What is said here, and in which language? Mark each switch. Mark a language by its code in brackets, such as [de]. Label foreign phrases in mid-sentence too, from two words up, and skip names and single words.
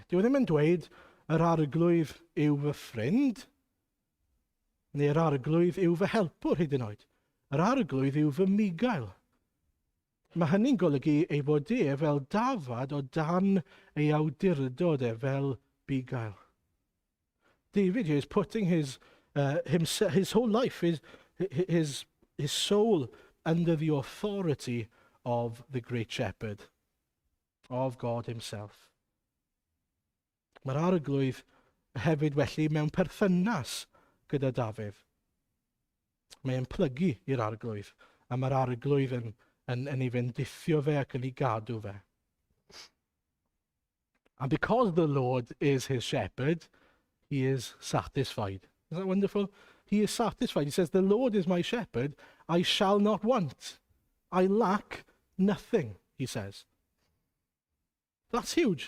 [cy] Dyw ddim yn dweud yr arglwydd yw fy ffrind, neu'r arglwydd yw fy helpwr hyd yn oed. Yr arglwydd yw fy migail. Mae hynny'n golygu ei bod e fel dafad o dan ei awdurdod fel bugail. [en] David here is putting his whole life, his soul under the authority of the great shepherd, of God himself. [cy] Mae'r arglwydd hefyd felly mewn perthynas gyda Dafydd. Mae'n plygu i'r arglwydd, a mae'r arglwydd yn ei fendithio fe ac yn ei gadw fe. [en] And because the Lord is his shepherd, he is satisfied. Isn't that wonderful? He is satisfied. He says, the Lord is my shepherd, I shall not want. I lack nothing, he says. That's huge.